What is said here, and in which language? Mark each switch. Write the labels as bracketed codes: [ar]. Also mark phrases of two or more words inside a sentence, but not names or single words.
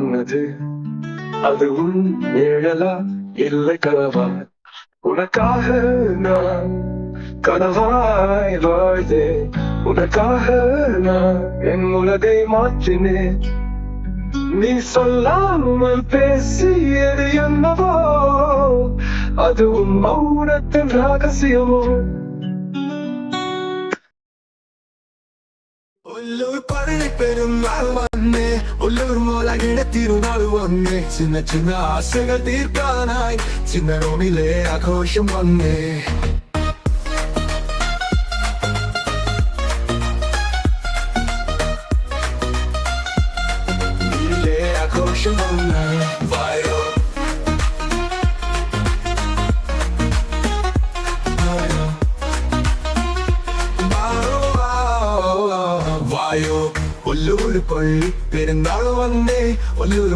[ta] சொன்னது அதுவும் நிழலா இல்லை கனவா உனக்காக நான் கனவாய் வாழ்ந்தேன் உனக்காக நான் என் உலகை மாற்றினேன் நீ சொல்லாமல் பேசியது என்னவோ அதுவும் மௌனத்தின் ரகசியமோ [ml] ഉള്ളൂർ പള്ളി പെരുന്നാൾ വന്നേ ഉള്ളൂർ മോലകിട തിരുനാൾ വന്നേ ചിന്ന ചിന്ന ആശകൾ തീർക്കാനായി ചിന്ന റോമിലെ ആഘോഷം വന്നേ ആഘോഷം വന്നേ വായോ വായോ ഒല്ലൂർ പള്ളി പെരുന്നാൾ വന്നേ ഒല്ലൂർ